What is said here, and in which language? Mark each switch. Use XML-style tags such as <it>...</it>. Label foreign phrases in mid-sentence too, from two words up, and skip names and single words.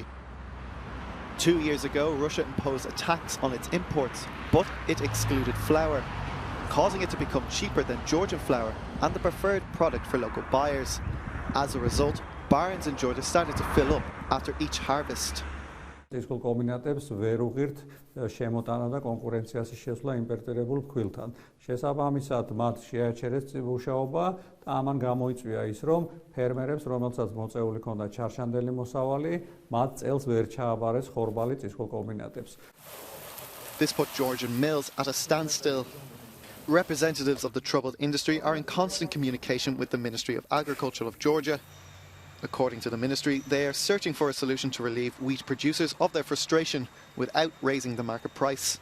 <en>2 years ago, Russia imposed a tax on its imports, but it excluded flour, causing it to become cheaper than Georgian flour and the preferred product for local buyers. As a result, barns in Georgia started to fill up after each harvest.</en> <ka>Ისკულ კომბინატებს ვერ უღირთ შემოტანა და კონკურენციას შესვლა იმპორტირებულ ფქვილთან. შესაბამისად, მათ შეაჩერეს მუშაობა და ამან გამოიწვია ის, რომ ფერმერებს, რომელსაც მოწეული ჰქონდა ჩარშანდელი მოსავალი, მათ წელს ვერ ჩააბარეს ხორბალი ისკულ კომბინატებს.</ka> <en>This put Georgian mills at a standstill. Representatives of the troubled industry are in constant communication with the Ministry of Agriculture of Georgia. According to the ministry, they are searching for a solution to relieve wheat producers of their frustration without raising the market price.</en>